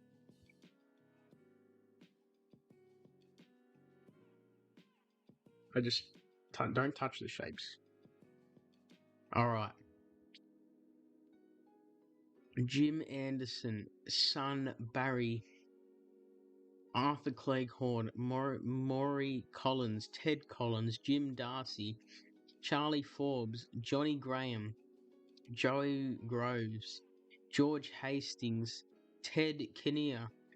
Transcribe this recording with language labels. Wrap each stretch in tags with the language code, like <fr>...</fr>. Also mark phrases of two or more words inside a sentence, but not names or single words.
<en>I just don't touch the shapes. All right. Jim Anderson, son Barry, Arthur Cleghorn, Maury Collins, Ted Collins, Jim Darcy, Charlie Forbes, Johnny Graham, Joe Groves, George Hastings, Ted Kinnear,</en>